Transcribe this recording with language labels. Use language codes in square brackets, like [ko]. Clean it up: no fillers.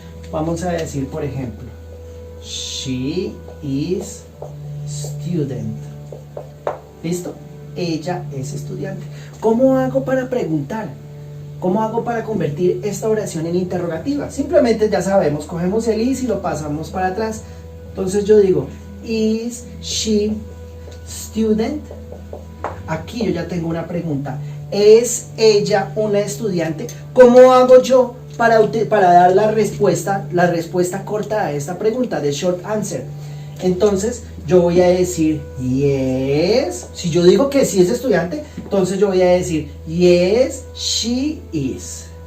[es] Vamos a decir, por ejemplo, [en] she is student. [es] ¿Listo? Ella es estudiante. ¿Cómo hago para preguntar? ¿Cómo hago para convertir esta oración en interrogativa? Simplemente ya sabemos, cogemos el is y lo pasamos para atrás. Entonces yo digo, [en] is she student? [es] Aquí yo ya tengo una pregunta. ¿Es ella una estudiante? ¿Cómo hago yo para dar la respuesta corta a esta pregunta de short answer? Entonces yo voy a decir yes. Si yo digo que sí es estudiante, entonces yo voy a decir [en] yes, she is.